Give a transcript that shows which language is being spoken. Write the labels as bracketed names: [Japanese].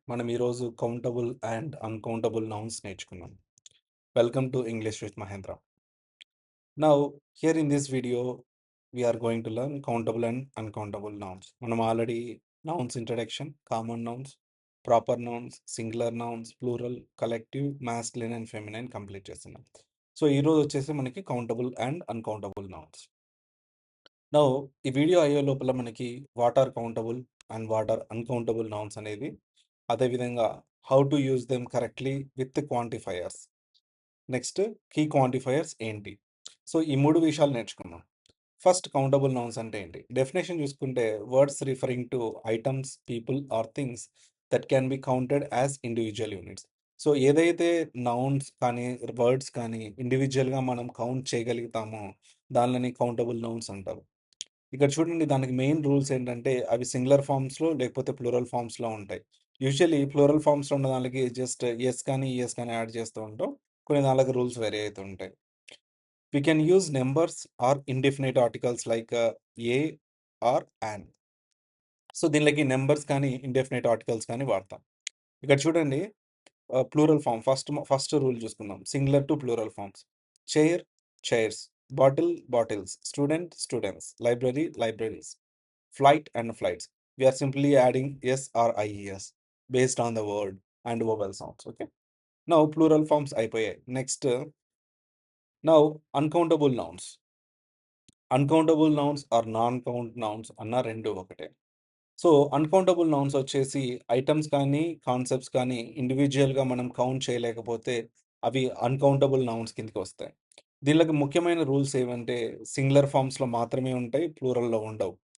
[Telugu] మనం ఈరోజు countable and uncountable nouns నేర్చుకున్నాం. [English] Welcome to English with Mahendra. Now here in this video we are going to learn countable and uncountable nouns. [Telugu] మనం already nouns introduction, common nouns, proper nouns, singular nouns, plural, collective, masculine and feminine complete చేస్తున్నాం. So ఈరోజు వచ్చేసి మనకి countable and uncountable nouns. Now ఈ video అయ్యే లోపల మనకి [English] what are countable and what are uncountable nouns [Telugu] అనేది, అదేవిధంగా [English] how to use them correctly with quantifiers, [Telugu] next key quantifiers ఏంటి, సో ఈ మూడు విషయాలు నేర్చుకున్నాం. ఫస్ట్ కౌంటబుల్ నౌన్స్ అంటే ఏంటి? డెఫినేషన్ చూసుకుంటే [English] Words referring to items, people or things that can be counted as individual units. [Telugu] So ఏదైతే నౌన్స్ కానీ వర్డ్స్ కానీ ఇండివిజువల్గా మనం కౌంట్ చేయగలుగుతామో దానిని కౌంటబుల్ నౌన్స్ అంటారు. ఇక్కడ చూడండి, దానికి మెయిన్ రూల్స్ ఏంటంటే అవి సింగులర్ ఫామ్స్లో లేకపోతే ప్లూరల్ ఫామ్స్లో ఉంటాయి. యూజువల్లీ ప్లూరల్ ఫామ్స్లో ఉన్న దానికి జస్ట్ ఎస్ కానీ ఈఎస్ కానీ యాడ్ చేస్తూ ఉంటాం. కొన్ని దానికి రూల్స్ వేరే అవుతూ ఉంటాయి. [English] We can use numbers or indefinite articles like a or an. [Telugu] So దీనిలోకి నెంబర్స్ కానీ ఇండెఫినైట్ ఆర్టికల్స్ కానీ వాడతాం. ఇక్కడ చూడండి, ప్లూరల్ ఫామ్ ఫస్ట్ రూల్ చూసుకుందాం. Singular to plural forms: chair, chairs; bottle, bottles; student, students; library, libraries; flight and flights. [English] We are simply adding s or ies based on the word and vowel sounds. Okay. [Telugu] Now plural forms అయిపోయాయి. Next, now uncountable nouns. Uncountable nouns are non count nouns అన్న రెండు ఒకటే. So uncountable nouns వచ్చేసి items కానీ concepts కానీ ఇండివిజువల్గా మనం count చేయలేకపోతే అవి అన్కౌంటబుల్ నౌన్స్ కిందకి వస్తాయి. దీనికి ముఖ్యమైన రూల్స్ ఏమంటే సింగులర్ ఫామ్స్లో మాత్రమే ఉంటాయి, ప్లూరల్లో ఉండవు.